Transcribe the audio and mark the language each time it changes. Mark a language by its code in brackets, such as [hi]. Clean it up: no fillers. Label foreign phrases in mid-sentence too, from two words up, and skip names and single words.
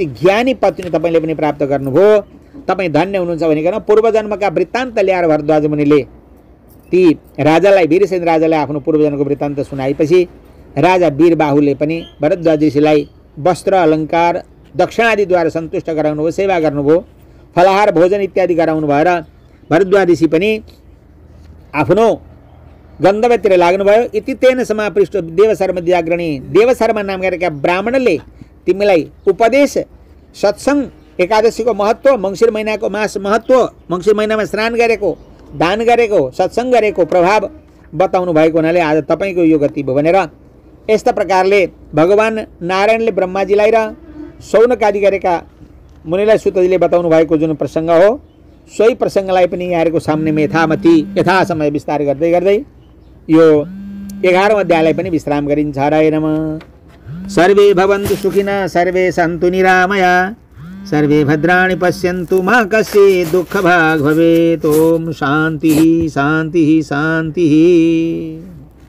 [ne] ज्ञानी पत्नी तपाईँले पनि प्राप्त गर्नुभयो, तपाईँ धन्य हुनुहुन्छ भनिकन पूर्वजन्मका वृत्तान्त ल्याएर भरद्वाज मुनिले ती राजालाई, वीरसेन राजालाई आफ्नो पूर्वजन्मको वृत्तान्त सुनाएपछि राजा वीरबाहुले पनि भरद्वाज ऋषिलाई वस्त्र अलङ्कार दक्षिणादिद्वारा सन्तुष्ट गराउनुभयो, सेवा गर्नुभयो, फलाहार भोजन इत्यादि गराउनु भएर भरद्वाज ऋषि पनि आफ्नो गन्तव्यतिर लाग्नुभयो। [sa] इति तेन समापृष्ट देवशर्म द्विजाग्रणी, [ne] देवशर्मा नाम गरेका ब्राह्मणले तिमीलाई उपदेश, सत्सङ्ग, एकादशीको महत्त्व, मङ्सिर महिनाको मास महत्त्व, मङ्सिर महिनामा स्नान गरेको, दान गरेको, सत्सङ्ग गरेको प्रभाव बताउनु भएको हुनाले आज तपाईँको यो गति भयो भनेर यस्ता प्रकारले भगवान नारायणले ब्रह्माजीलाई र शौनकादि गरेका मुनिलाई सुतजीले बताउनु भएको जुन प्रसङ्ग हो, सोही प्रसङ्गलाई पनि यहाँहरूको सामनेमा यथासमय विस्तार गर्दै गर्दै यो 11औं अध्यायलाई पनि विश्राम गरिन्छ। [sa] हराय नमः। सर्वे भवन्तु सुखिनः, सर्वे सन्तु निरामया, सर्वे भद्राणि पश्यन्तु मा कश्चित् दुःखभाग् भवेत्। ओम शांति शांति शांति।